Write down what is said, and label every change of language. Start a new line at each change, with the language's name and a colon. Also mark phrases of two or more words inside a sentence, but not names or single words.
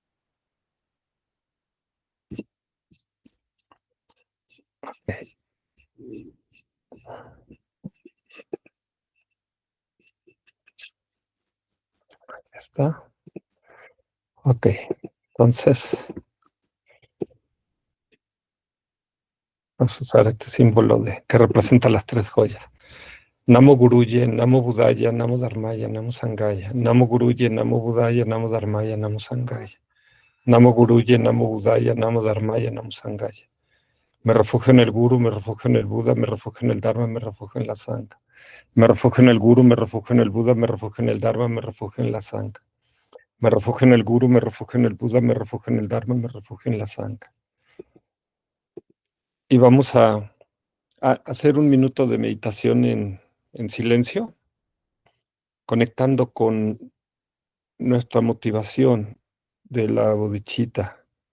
Spanish: ¿Está? Ok, entonces vamos a usar este símbolo que representa las 3 joyas.
Sanskrit: Namo Guruye, Namo Budaya, Namo Dharmaya, Namo Sangaya. Namo Guruye, Namo Budaya, Namo Dharmaya, Namo Sangaya. Namo Guruye, Namo Budaya, Namo Dharmaya, Namo Sangaya.
Spanish: Me refugio en el Guru, me refugio en el Buda, me refugio en el Dharma, me refugio en la Sangha. Me refugio en el Guru, me refugio en el Buda, me refugio en el Dharma, me refugio en la Sangha. Me refugio en el Guru, me refugio en el Buda, me refugio en el Dharma, me refugio en la Sangha. Y vamos a hacer un minuto de meditación en silencio, conectando con nuestra motivación de la bodichita.